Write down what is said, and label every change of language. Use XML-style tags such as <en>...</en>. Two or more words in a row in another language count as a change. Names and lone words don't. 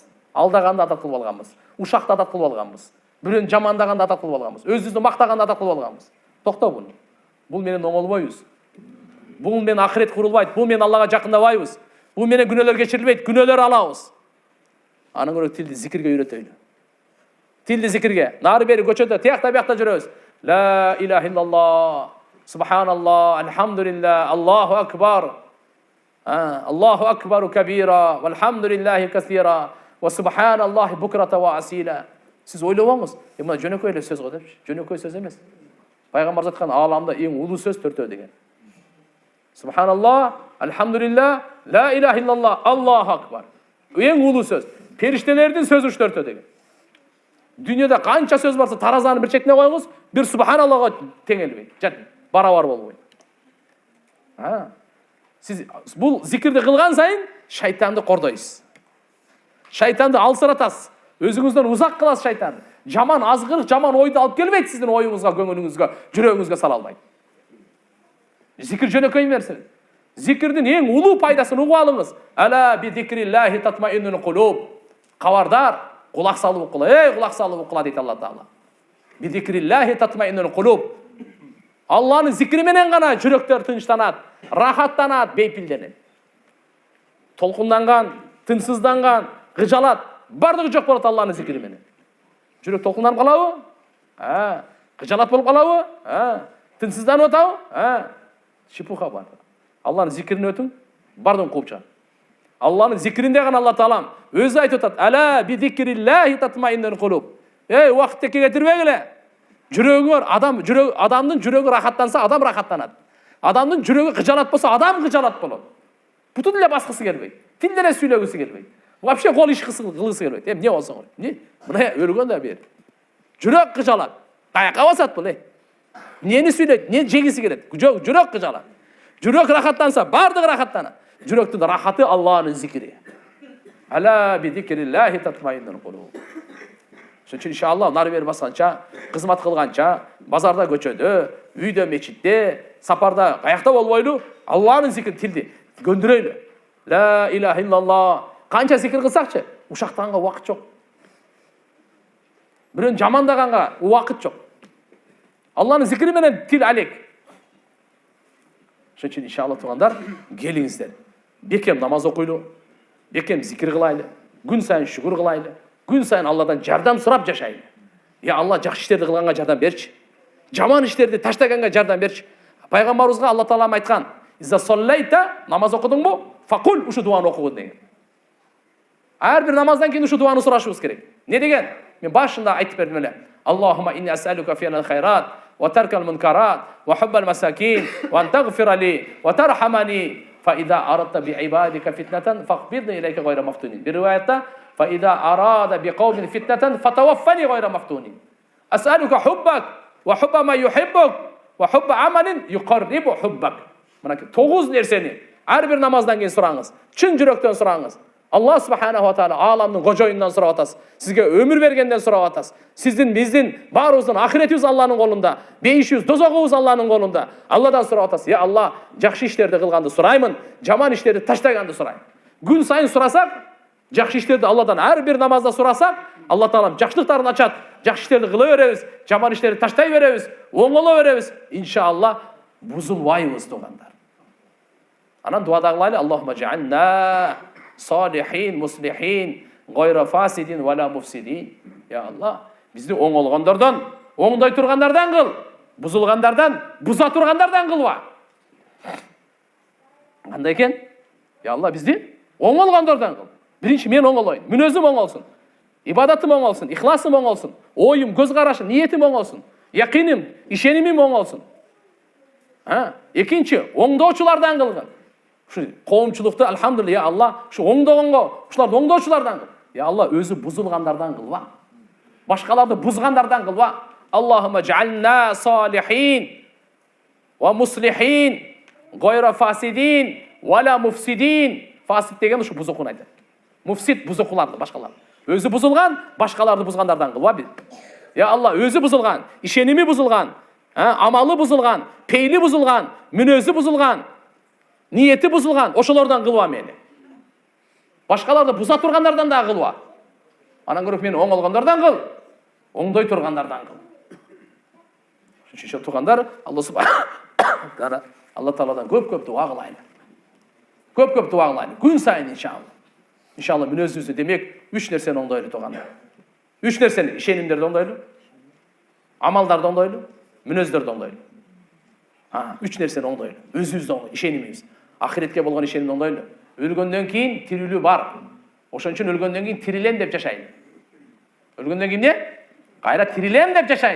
<ky>Алдаганды адат кылып алганбыз. Ушакты адат кылып алганбыз. Бирөөнү жамандаганды адат кылып алганбыз. Өзүбүздү мактаганды адат кылып алганбыз. Токто буну. Бул менен оңолбойбуз. Бул менен ахирет курулбайт. Бул менен Аллага жакындабайбыз. Бул менен күнөөлөр кечирилбейт, күнөөлөр алабыз. Анын көрө тилди зикирге үйрөтөйлү. Тилди зикирге. Nары beri көчөдө, тиякта биякта жүрөбүз.</ky> <ar>لا إله إلا الله، سبحان الله، الحمد لله، الله أكبر. الله أكبر كبيرا، والحمد لله كثيرا، وسبحان الله بكرة وأصيلا.</ar> <ky>Siz ойлобоңуз, мына жөнөкөй эле сөз го депчи. Жөнөкөй сөз эмес. Пайгамбар айткан ааламда эң улуу сөз төртөө деген.</ky> <ar>سبحان الله، الحمد لله، لا إله إلا الله، الله أكبر.</ar> <ky>Эң улуу сөз. Периштелердин сөзү төртөө деген. Дүйнөдө канча сөз барса, таразанын бир четине коюңуз, бир субханаллага тең келбейт. Жат, барабар болбойт. Сиз бул зикирди кылган сайын шайтанды кордойсуз. Шайтанды алсыратасыз. Өзүңүздөн узак кыласыз шайтанды. Жаман азгырык, жаман ойду алып келбейт сиздин оюңузга, көңүлүңүзгө, жүрөгүңүзгө сала албайт. Зикир жөнөкөй нерсе. Зикирдин эң улуу пайдасын угуп алыңыз.</ky> <ar>ألا بذكر الله تطمئن القلوب.</ar> <ky>Кабардар, кулак салып укула. Кулак салып укула дейт Алла Таала.</ky> <ar>بذكر الله تطمئن القلوب.</ar> <ky>Алланын зикри менен гана жүрөктөр тынчтанат, рахаттанат, бейпилденет. Толкунданган, тынсызданган, кыжалат, бардыгы жок болот Алланын зикри менен. Жүрөк толкунданып калабы? Кыжалат болуп калабы? Тынсызданып атабы? Шипуха бар. Алланын зикирин өтүң, бардын кууп чыгат. Алланын зикиринде гана Алла Таалам өзү айтып атат:</ky> <ar>"ألا بذكر الله تطمئن القلوب."</ar> <ky>Убакытты кетирбегиле. Жүрөгүңөр адамдын жүрөгү рахаттанса, адам рахаттанат. Адамдын жүрөгү кыжалат болсо, адам кыжалат болот. Бутун эле баскысы келбейт. Тил деле сүйлөгүсү келбейт. Вообще кол иш кылгысы келбейт. Эмне болсоң ой. Мына өлгөн да бер. Жүрөк кыжалат. Каяка басат бул? Эмнени сүйлөйт? Эмне жегиси келет? Жүрөк кыжалат. Жүрөк рахаттанса, бардыгы рахаттанат. Жүрөктүн рахаты Алланын зикри.</ky> <ar>ألا بذكر الله تطمئن القلوب.</ar> <ky>Шунча иншалла нары бери басканча, кызмат кылганча, базарда, көчөдө, үйдө, мечитте, сапарда, каякта болбойлу, Алланын зикри тилди көндүрөйлү.</ky> <ar>لا إله إلا الله.</ar> <ky>Канча зикир кылсакчы, ушактанга убакыт жок. Бирөөнү жамандаганга убакыт жок. Алланын зикри менен тил алек. Шунча иншалла туугандар, келиңиздер. Бекем намаз окуйлу, бекем зикир кылайлы, күн сайын шүгүр кылайлы. Күн сайын Алладан жардам сурап жашайлы. Алла жакшы иштерди кылганга жардам берчи. Жаман иштерди таштаганга жардам берчи. Пайгамбарыбызга Алла Таалам айткан:</ky> <ar>"إذا صليت",</ar> <ky>намаз окудуңбу? Факул, ушу дуаны окугун деген. Ар бир намаздан кийин ушу дуаны сурашыбыз керек. Не деген? Мен башында айтып бердим эле.</ky> <ar>اللهم إني أسألك فعل الخيرات وترك المنكرات وحب المساكين وأن تغفر لي وترحمني فإذا أردت بعبادك فتنة فاقبضني إليك غير مفتون.</ar> <ky>Бир риваятте</ky> <ar>فإذا أراد بقوم فتنة فتوفني غير مفتون أسألك حبك وحب ما يحبك وحب عمل يقرب حبك.</ar> <ky>Мына 9 нерсени ар бир намаздан кийин сураңыз. Чын жүрөктөн сураңыз.</ky> <ar>الله سبحانه وتعالى</ar> <ky>аламдын кожоюндан сурап атасыз. Сизге өмүр бергенден сурап атасыз. Сиздин, биздин, баарыбыздын ахиретибиз Алланын колунда, бейишибиз, дозогубуз Алланын колунда. Алладан сурап атасыз. Я Алла, жакшы иштерди кылганды сураймын, жаман иштерди таштаганды сурайм. Күн сайын сурасак, жакшы иштерди Алладан ар бир намазда сурасак, Алла Таалам жакшылыктарын ачат. Жакшы иштерди кыла беребиз, жаман иштерди таштай беребиз, оңоло беребиз. Иншалла бузулбайбыз туугандар. Анан дуада кылайлы:</ky> <ar>اللهم اجعلنا صالحين مصلحين غير فاسدين ولا مفسدين.</ar> <ky>Я Алла, бизди оңолгондордон, оңдой тургандардан кыл, бузулгандардан, буза тургандардан кылба. Кандай экен? Я Алла, бизди оңолгондордон кыл. Биринчи мен оңолоюн, мүнөзүм оңолсун, ибадатым оңолсун, ихласым оңолсун, оюм, көз карашым, ниетим оңолсун, якиним, ишенимим оңолсун. Экинчи, оңдоочулардан кылгын. Ушу коомчулукту алхамдулилlah, я Алла, ушу оңдогонго, ушуларды оңдоочулардан кыл. Я Алла, өзү бузулгандардан кылба. Башкаларды бузгандардан кылба.</ky> <ar>اللهم اجعلنا صالحين ومصلحين غير فاسدين ولا مفسدين.</ar> <ky>Фасид деген ушу бузукун айтат. Муфсид бузукуларды, башкаларды. Өзү бузулган, башкаларды бузгандардан кылба. Я Алла, өзү бузулган, ишеними бузулган, амалы бузулган, пейли бузулган, мүнөзү бузулган, ниети бузулган, ошолордон кылба мени. Башкаларды буза тургандардан да кылба. Анан көрүп мени оңолгондордон кыл, оңдой тургандардан кыл. Ошо тугандар, Алла субхана Алла Тааладан көп-көп дуа кылайлы. Көп-көп дуа кылайлы. Күн сайын иншалла. İnşallah мүнөзүңүздү демек 3 нерсени оңдойлу тугандар. Үч нерсени: ишенимдерди оңдойлу, амалдарды оңдойлу, мүнөздөрдү оңдойлу. Үч нерсени оңдойлу. Өзүбүздү оңдойлу, ишенимибиз. Ахиретке болгон ишенимди оңдойлу. Өлгөндөн кийин тирилүү бар. Ошон үчүн өлгөндөн кийин тирилем деп жашайын. Өлгөндөн кийин кайра тирилем деп жашайын.</ky>